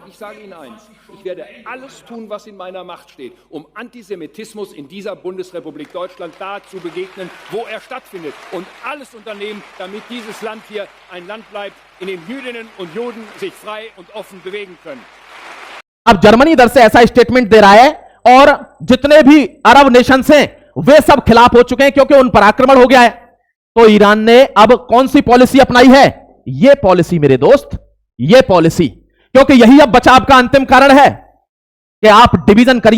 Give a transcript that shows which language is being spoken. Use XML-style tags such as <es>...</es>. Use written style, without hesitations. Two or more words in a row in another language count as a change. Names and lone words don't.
<de>Ich sage Ihnen eins, ich werde alles tun, was in meiner Macht steht, um Antisemitismus in dieser Bundesrepublik Deutschland da zu begegnen, wo er stattfindet. Und alles unternehmen, damit dieses Land hier ein Land bleibt, in dem Jüdinnen und Juden sich frei und offen bewegen können.</de> <hi>अब जर्मनी इधर से ऐसा स्टेटमेंट दे रहा है और जितने भी</hi> <en>Arab nations</en> <hi>हैं वे सब खिलाफ हो चुके हैं क्योंकि उन पर आक्रमण हो गया है। तो ईरान ने अब कौन सी पॉलिसी अपनाई है? ये पॉलिसी मेरे दोस्त, ये पॉलिसी, क्योंकि यही अब बचाव का अंतिम कारण है कि आप डिवीजन करिए।</hi>